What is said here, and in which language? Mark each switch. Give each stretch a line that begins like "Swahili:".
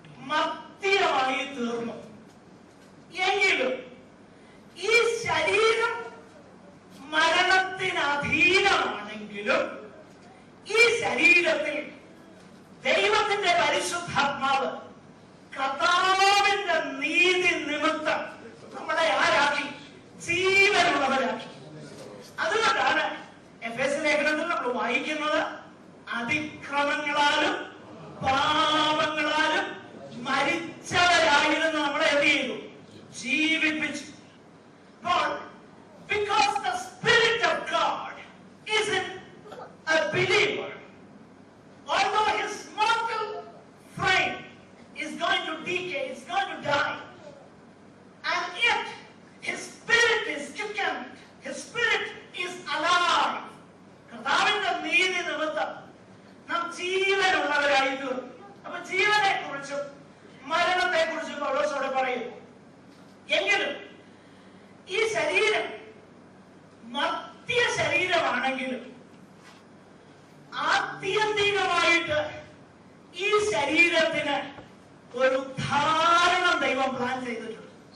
Malayalam: മർത്യമായി തീർന്നു. എങ്കിലും ഈ ശരീരം മരണത്തിന് അധീനമാണെങ്കിലും ഈ ശരീരത്തിൽ ദൈവത്തിന്റെ പരിശുദ്ധാത്മാവ് കർത്താവിന്റെ നീതി നിമിത്തം നമ്മളെ ആരാക്കി? ജീവനുള്ളവരാക്കി. അതുകൊണ്ടാണ് എഫേസ്യ ലേഖനത്തിൽ നമ്മൾ വായിക്കുന്നത് അതിക്രമങ്ങളാലും പാപങ്ങളാലും മരിച്ചവരായിരുന്നു നമ്മളെ എന്ത് ചെയ്തു? ജീവിപ്പിച്ചു.
English: അപ്പോൾ because the Spirit of God is in a believer, although his mortal frame is going to decay, it's going to die, and yet his spirit is quickened, his spirit is alive.
Malayalam: കർത്താവിന്റെ നീതി നിമിത്തം നാം ജീവനുള്ളവരായി തീർന്നു. അപ്പൊ ജീവനെ കുറിച്ചും മരണത്തെ കുറിച്ചും പൗലോസോട് പറയുന്നു. എങ്കിലും ഈ ശരീരം മർത്യ ശരീരമാണെങ്കിലും ആത്യന്തികമായിട്ട് ഈ ശരീരത്തിന് ഒരു ഉദ്ധാരണം ദൈവം പ്ലാൻ ചെയ്തിട്ടുണ്ട്.